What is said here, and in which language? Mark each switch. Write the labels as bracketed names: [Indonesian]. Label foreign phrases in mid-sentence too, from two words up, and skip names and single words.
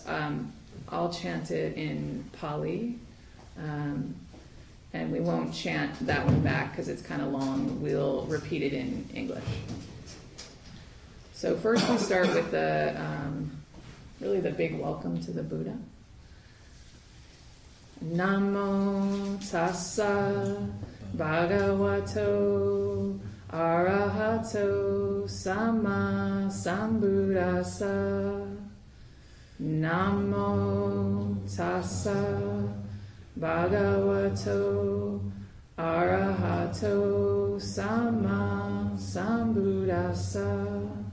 [English] I'll chant it in Pali. And we won't chant that one back because it's kind of long. We'll repeat it in English. So first we start with really the big welcome to the Buddha. [Pali] Namo tassa bhagavato arahato sama sambuddhassa. Namo tassa bhagavato arahato sama sambuddhassa.